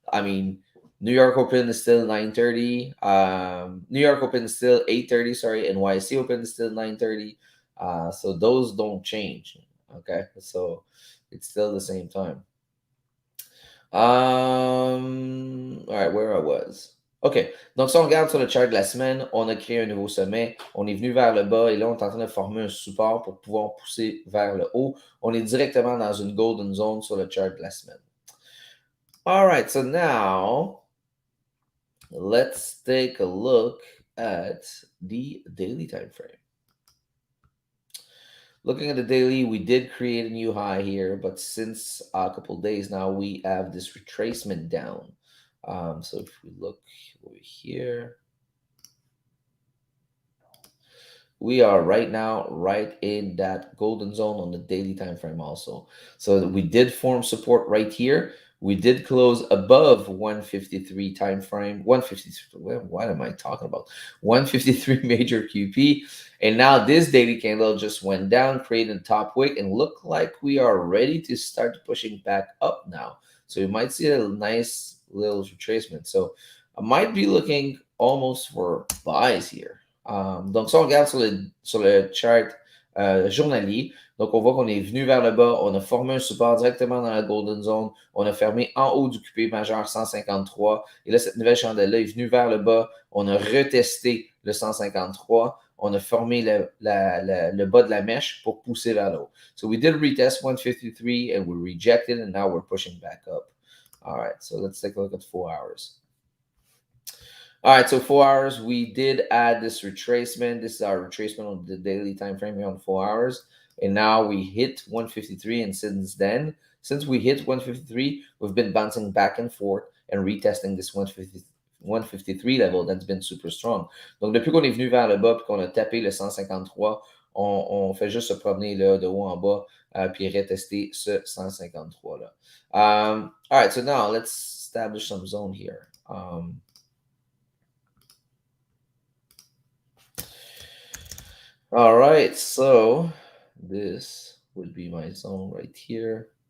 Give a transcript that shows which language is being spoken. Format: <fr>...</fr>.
<en>I mean, New York Open is still 9:30. New York Open is still 8:30. Sorry, NYC Open is still 9:30. So those don't change. Okay, so it's still the same time. All right, where I was. OK.</en> <fr>Donc, si on regarde sur le chart de la semaine, on a créé un nouveau sommet. On est venu vers le bas et là, on est en train de former un support pour pouvoir pousser vers le haut. On est directement dans une golden zone sur le chart de la semaine.</fr> <en>All right, so now let's take a look at the daily time frame. Looking at the daily, we did create a new high here, but since a couple of days now, we have this retracement down. So if we look over here, we are right now right in that golden zone on the daily time frame also. So we did form support right here. We did close above 153 time frame, 153. What am I talking about? 153 major QP. And now this daily candle just went down, created a top wick, and look like we are ready to start pushing back up now. So you might see a nice little retracement. So I might be looking almost for buys here.</en> <fr>Donc, si on regarde sur le chart journalier, donc on voit qu'on est venu vers le bas, on a formé un support directement dans la golden zone, on a fermé en haut du QP majeur 153, et là, cette nouvelle chandelle-là est venue vers le bas, on a retesté le 153, on a formé le bas de la mèche pour pousser vers le haut.</fr> <en>So we did retest 153 and we rejected, and now we're pushing back up. All right, so let's take a look at 4 hours. All right, so 4 hours, we did add this retracement. This is our retracement on the daily time frame here on 4 hours. And now we hit 153. And since we hit 153, we've been bouncing back and forth and retesting this 153 153 level, that's been super strong.</en> <fr>Donc, depuis qu'on est venu vers le bas et qu'on a tapé le 153, on fait juste se promener là, de haut en bas puis retester ce 153-là.</fr> <en>All right, so now let's establish some zone here. All right, so this would be my zone right here.</en>